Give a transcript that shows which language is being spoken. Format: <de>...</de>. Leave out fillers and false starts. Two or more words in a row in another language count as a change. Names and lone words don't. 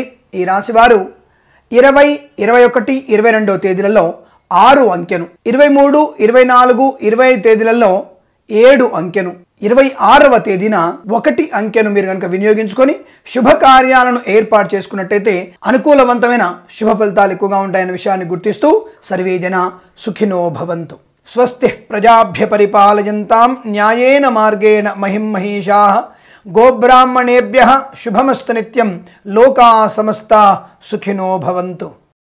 <te>ఈ రాశి వారు 20, 21, 22వ తేదీలలో 6 అంకెను, 23, 24, 25 తేదీలలో 7 అంకెను, 26వ తేదీన 1 అంకెను మీరు కనుక వినియోగించుకొని శుభకార్యాలను ఏర్పాటు చేసుకున్నట్టయితే అనుకూలవంతమైన శుభ ఫలితాలు ఎక్కువగా ఉంటాయనే విషయాన్ని గుర్తిస్తూ</te> <sa>సర్వే జన సుఖినో భవంతు. స్వస్తి ప్రజాభ్య పరిపాలయంతాం న్యాయేన మార్గేణ మహిం మహీషాః గోబ్రాహ్మణేభ్యః శుభమస్తు నిత్యం. లోకా సమస్తా సుఖినో భవంతు.</sa>